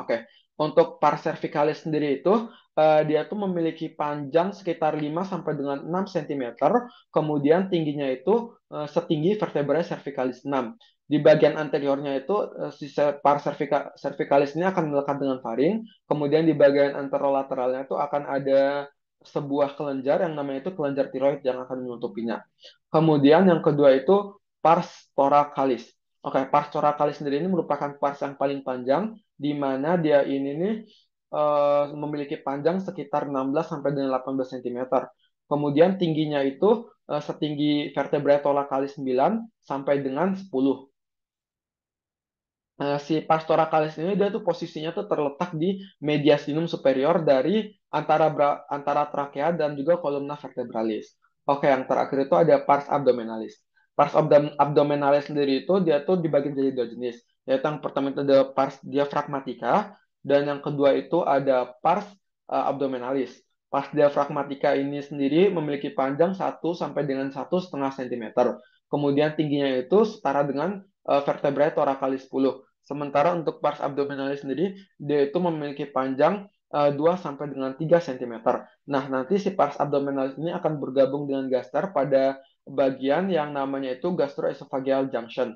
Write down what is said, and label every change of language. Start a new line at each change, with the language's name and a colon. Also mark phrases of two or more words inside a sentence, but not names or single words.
Indonesian: Oke, untuk
Latin: pars cervicalis
Indonesian: sendiri itu dia tuh memiliki panjang sekitar 5 sampai dengan 6 cm, kemudian tingginya itu setinggi
Latin: vertebrae cervicalis
Indonesian: 6. Di bagian anteriornya itu si
Latin: pars cervicalis
Indonesian: ini akan melekat dengan faring, kemudian di bagian anterolateralnya itu akan ada sebuah kelenjar yang namanya itu kelenjar tiroid yang akan menutupinya. Kemudian yang kedua itu
Latin: pars thoracalis.
Indonesian: Oke,
Latin: pars thoracalis
Indonesian: sendiri ini merupakan pars yang paling panjang, di mana dia ini nih memiliki panjang sekitar 16 sampai dengan 18 cm. Kemudian tingginya itu setinggi
Latin: vertebrae thoracalis
Indonesian: 9 sampai dengan 10. Si
Latin: pars thoracalis
Indonesian: ini dia tuh posisinya tuh terletak di
Latin: mediastinum superior
Indonesian: dari antara trakea dan juga
Latin: kolumna vertebralis.
Indonesian: Oke, yang terakhir itu ada
Latin: pars abdominalis. Pars abdominalis
Indonesian: sendiri itu dia tuh dibagi menjadi dua jenis, yaitu yang pertama itu ada
Latin: pars diafragmatica
Indonesian: dan yang kedua itu ada
Latin: pars abdominalis. Pars diafragmatica
Indonesian: ini sendiri memiliki panjang 1 sampai dengan 1,5 cm. Kemudian tingginya itu setara dengan
Latin: vertebrae thoracalis
Indonesian: 10. Sementara untuk
Latin: pars abdominalis
Indonesian: sendiri, dia itu memiliki panjang 2 sampai dengan 3 cm. Nah, nanti si
Latin: pars abdominalis
Indonesian: ini akan bergabung dengan gaster pada bagian yang namanya itu
English: gastroesophageal junction.